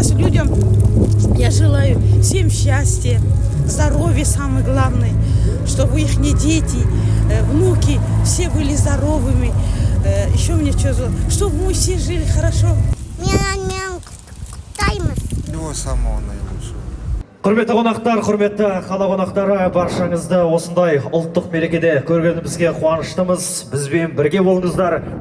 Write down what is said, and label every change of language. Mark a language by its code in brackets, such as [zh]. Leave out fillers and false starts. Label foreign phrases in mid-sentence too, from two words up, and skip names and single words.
[ru] людям я желаю всем счастья, здоровья самое главное, чтобы их дети, внуки все были здоровыми. Еще мне что, чтобы мы все жили хорошо. Всего самого наилучшего. [kk] Құрметті қонақтар, құрметті қала қонақтары, баршаңызды осындай ұлттық мерекеде көргенімізге қуаныштымыз. Бізбен бірге болыңыздар.